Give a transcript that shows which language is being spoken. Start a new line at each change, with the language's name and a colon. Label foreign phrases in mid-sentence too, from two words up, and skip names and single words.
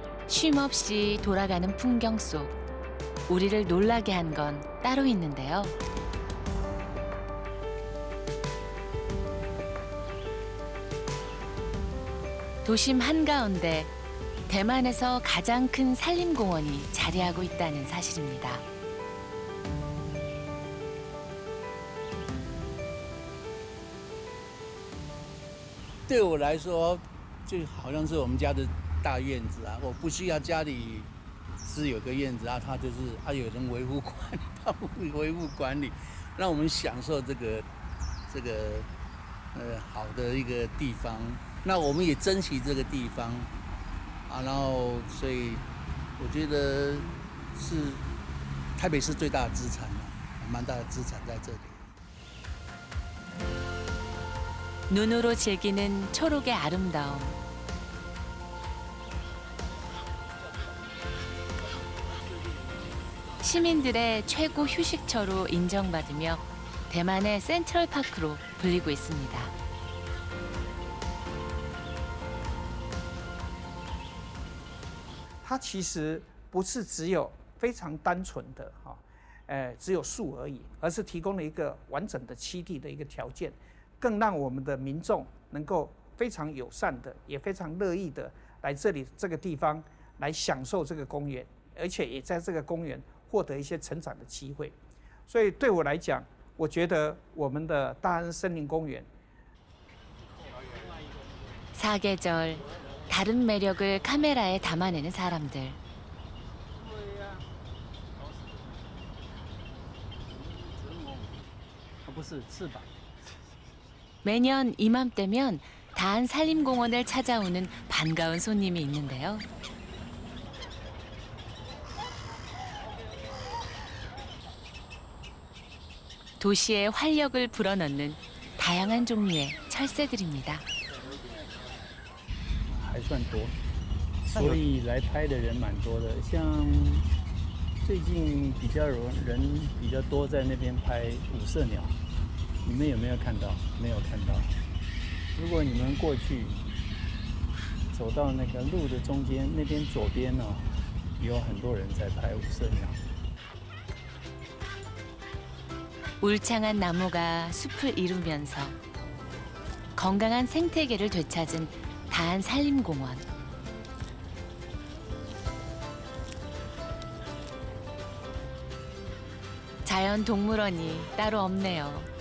Korean: 쉼 없이 돌아가는 풍경 속 우리를 놀라게 한 건 따로 있는데요. 도심 한가운데 대만에서 가장 큰 산림공원이 자리하고 있다는 사실입니다.
Chinese: 对我来说，就好像是我们家的大院子啊，我不需要家里是有个院子啊，它就是有人维护管理，它维护管理，让我们享受这个好的一个地方。那我们也珍惜这个地方啊，然后所以我觉得是台北市最大的资产啊，蛮大的资产在这里。
Korean: 눈으로 즐기는 초록의 아름다움. 시민들의 최고 휴식처로 인정받으며 대만의 센트럴파크로 불리고 있습니다.
Chinese: 它其实不是只有非常单纯的只有树而已，而是提供了一个完整的栖地的一个条件，更让我们的民众能够非常友善的，也非常乐意的来这个地方来享受这个公园，而且也在这个公园获得一些成长的机会。所以对我来讲，我觉得我们的大安森林公园
Korean: 사계절, 다른 매력을 카메라에 담아내는 사람들. 매년 이맘때면 다안 산림공원을 찾아오는 반가운 손님이 있는데요. 도시의 활력을 불어넣는 다양한 종류의 철새들입니다.
Chinese: 还算多，所以来拍的人蛮多的。像最近人比较多在那边拍五色鸟，你们有没有看到？没有看到。如果你们过去走到那个路的中间，那边左边呢，有很多人在拍五色鸟。
Korean: 울창한 나무가 숲을 이루면서 건강한 생태계를 되찾은 다안 산림공원. 자연 동물원이 따로 없네요.